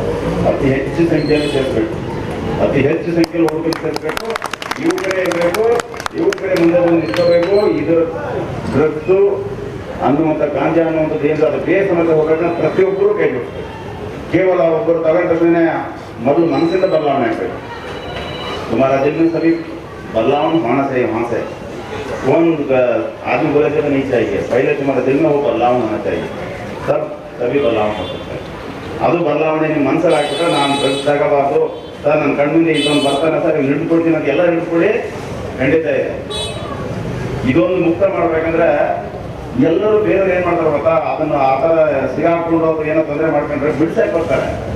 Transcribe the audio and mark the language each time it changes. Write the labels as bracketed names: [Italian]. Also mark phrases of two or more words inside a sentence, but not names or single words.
[Kannada] ಅತಿ ಹೆಚ್ಚು ಸಂಖ್ಯೆಯಲ್ಲಿ ಸೇರಿಸ್ಬೇಕು, ಅತಿ ಹೆಚ್ಚು ಸಂಖ್ಯೆಯಲ್ಲಿ ಹುಡುಗರು ಸೇರಿಸ್ಬೇಕು. ಯುವಕರೇ ಇರಬೇಕು, ಯುವಕರೇ ಮುಂದೆ ಬಂದು ನಿಂತ್ಕೋಬೇಕು. ಇದು ಡ್ರಗ್ಸು ಅನ್ನುವಂಥ ಗಾಂಜಾ ಅನ್ನುವಂಥದ್ದು ಏನು ಅದು ಬೇಸ್ ಸಮಸ್ಯೆ ಹೋಗೋದನ್ನ ಪ್ರತಿಯೊಬ್ಬರು ಕೈ ಬಿಡ್ತಾರೆ. ಕೇವಲ ಒಬ್ಬರು ತಗೊಂಡ ತಕ್ಷಣ ಮೊದಲು ಮನಸ್ಸಿಂದ ಬದಲಾವಣೆ ಆಗಬೇಕು. [Hindi] तुम्हारा दिल में सभी बदलाव होना चाहिए। वहाँ से कौन आदमी बोले तो नहीं चाहिए, पहले तुम्हारे दिल में वो बदलाव होना चाहिए, तब सभी बदलाव हो सकता है. [Kannada] ಅದು ಬದಲಾವಣೆ ನಿಮ್ಮ ಮನಸ್ಸಲ್ಲಿ ಆಗ್ಬಿಟ್ರೆ ನಾನು ಡ್ರಗ್ಸ್ ತಗೋಬಾರ್ದು ಸರ್, ನನ್ನ ಕಣ್ಣಿಂದ ಇದೊಂದು ಬರ್ತಾನೆ ಸರ್, ಇವ್ನು ಹಿಡಿದುಕೊಡ್ತೀನಿ ಅಂತ ಎಲ್ಲ ಹಿಡಿದುಕೊಡಿ, ಖಂಡಿತ ಇದೆ. ಇದೊಂದು ಮುಕ್ತ ಮಾಡ್ಬೇಕಂದ್ರೆ ಎಲ್ಲರೂ ಬೇರೆಯವ್ರು ಏನು ಮಾಡ್ತಾರೆ ಗೊತ್ತಾ, ಅದನ್ನು ಆ ಥರ ಸಿಗಾಕೊಂಡು ಅವ್ರು ಏನೋ ತೊಂದರೆ ಮಾಡ್ಕೊಂಡ್ರೆ ಬಿಡ್ಸಕ್ಕೆ ಬರ್ತಾರೆ.